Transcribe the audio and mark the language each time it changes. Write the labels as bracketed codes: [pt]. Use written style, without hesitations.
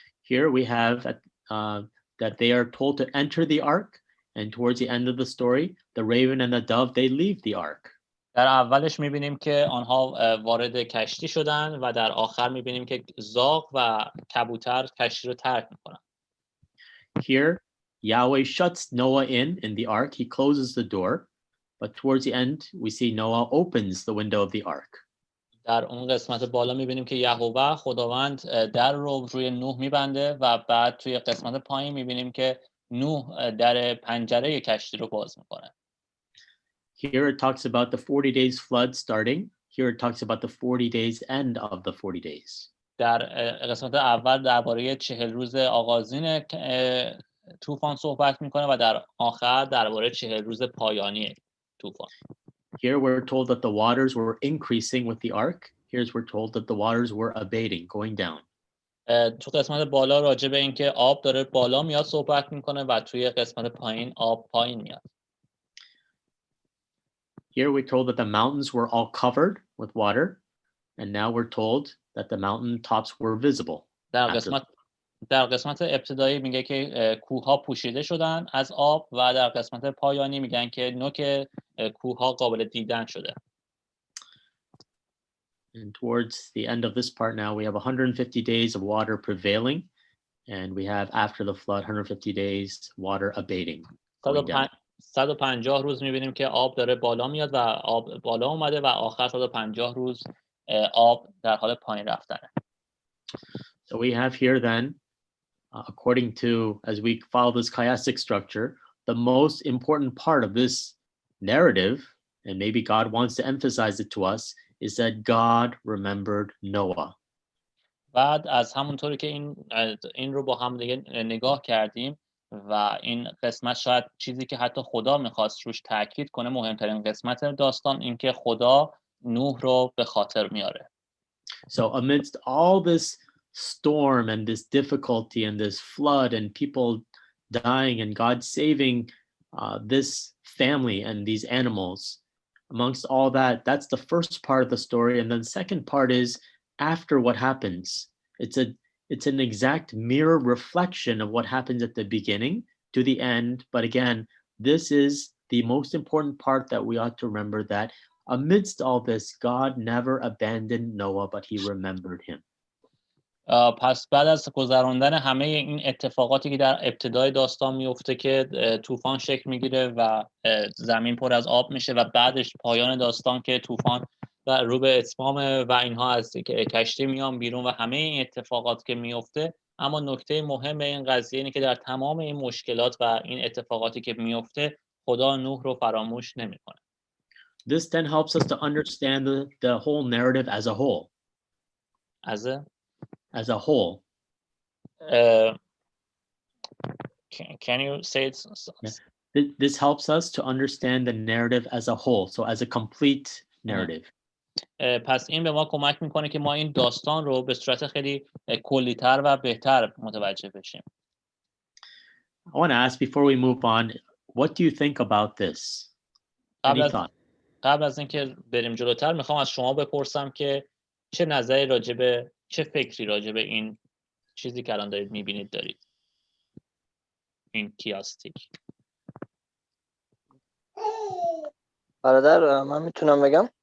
[en] Here we have that they are told to enter the ark, and towards the end of the story, the raven and the dove, they leave the ark. [fa] در اولش میبینیم که آنها وارد کشتی شدن و در آخر میبینیم که زاغ و کبوتر کشتی رو ترک میکنن. [en] Here, Yahweh shuts Noah in the ark. He closes the door, but towards the end, we see Noah opens the window of the ark. [fa] در اون قسمت بالا میبینیم که یهوه خداوند در رو روی نوح میبنده و بعد توی قسمت پایین میبینیم که نوح در پنجره کشتی رو باز میکنه. [en] Here it talks about the 40 days flood starting. Here it talks about the 40 days end of the 40 days. [fa] در قسمت اول درباره 40 روز آغازین طوفان صحبت میکنه و در آخر درباره 40 روز پایانی طوفان. [en] Here we're told that the waters were increasing with the ark. Here's we're told that the waters were abating, going down. [fa] تو قسمت بالا راجع به اینکه آب داره بالا میاد صحبت میکنه و توی قسمت پایین آب پایین میاد. [en] Here we're told that the mountains were all covered with water, and now we're told that the mountain tops were visible. [fa] در قسمت ابتدایی میگه که کوه‌ها پوشیده شدن از آب و در قسمت پایانی میگن که نوک کوه‌ها قابل دیدن شده. [en] And towards the end of this part now, we have 150 days of water prevailing, and we have after the flood 150 days water abating. [fa] 150 روز میبینیم که آب داره بالا میاد و آب بالا اومده و آخر 150 روز آب در حال پایین رفتنه. [en] So we have here then, according to, as we follow this chiastic structure, the most important part of this narrative, and maybe God wants to emphasize it to us, is that God remembered Noah. [fa] بعد از همونطوری که این رو با هم دیگه نگاه کردیم و این قسمت شاید چیزی که حتی خدا میخواست روش تاکید کنه مهمترین قسمت داستان این که خدا نوح رو به خاطر میاره. [en] So amidst all this storm and this difficulty and this flood and people dying and God saving this family and these animals, amongst all that, that's the first part of the story. And then the second part is after what happens. It's an exact mirror reflection of what happens at the beginning to the end. But again, this is the most important part that we ought to remember, that amidst all this, God never abandoned Noah, but he remembered him. [fa] پس بعد از گذراندن همه این اتفاقاتی که در ابتدای داستان میفته که طوفان شکل میگیره و زمین پر از آب میشه و بعدش پایان داستان که طوفان و رو به اتمام و اینها هستی که کشتی میان بیرون و همه این اتفاقات که میفته. اما نکته مهم این قضیه اینه که در تمام این مشکلات و این اتفاقاتی که میفته خدا نوح رو فراموش نمیکنه. [en] This then helps us to understand the whole narrative as a whole. As a whole. Can you say it? Yeah. This helps us to understand the narrative as a whole, so as a complete narrative. [fa] پس این به ما کمک میکنه که ما این داستان رو به صورت خیلی کلی‌تر و بهتر متوجه بشیم. [en] I want to ask before we move on, what do you think about this? [fa] قبل از اینکه بریم جلوتر میخوام از شما بپرسم که چه نظری راجبه، چه فکری راجبه این چیزی که الان دارید میبینید دارید؟ این کیاستیک. برادر من میتونم بگم؟